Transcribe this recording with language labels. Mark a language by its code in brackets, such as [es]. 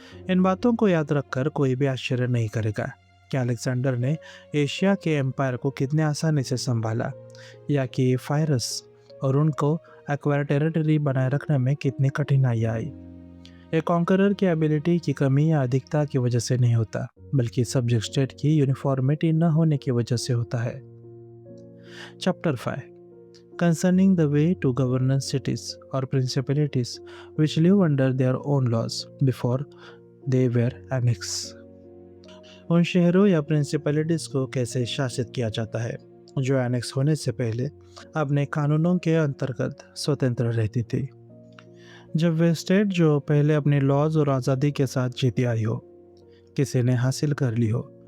[hi] इन बातों को याद रखकर कोई भी आश्चर्य नहीं करेगा कि अलेक्जेंडर ने एशिया के एम्पायर को कितने आसानी से संभाला, या कि फायरस और उनको एक्वायर टेरिटरी बनाए रखने में कितनी कठिनाई आई। एक कॉन्करर की एबिलिटी की कमी या अधिकता की वजह से नहीं होता, बल्कि सब्जेक्ट स्टेट की यूनिफॉर्मिटी न होने की वजह से होता है। [en] Chapter 5 Concerning the way to govern cities or principalities which live under their own laws before they were annexed। [hi] उन शहरों या प्रिंसिपलिटीज को कैसे शासित किया जाता है जो एनेक्स होने से पहले अपने कानूनों के अंतर्गत स्वतंत्र रहती थी। जब वे स्टेट जो पहले अपने लॉज और आज़ादी के साथ जीती आई हो किसी ने हासिल कर ली हो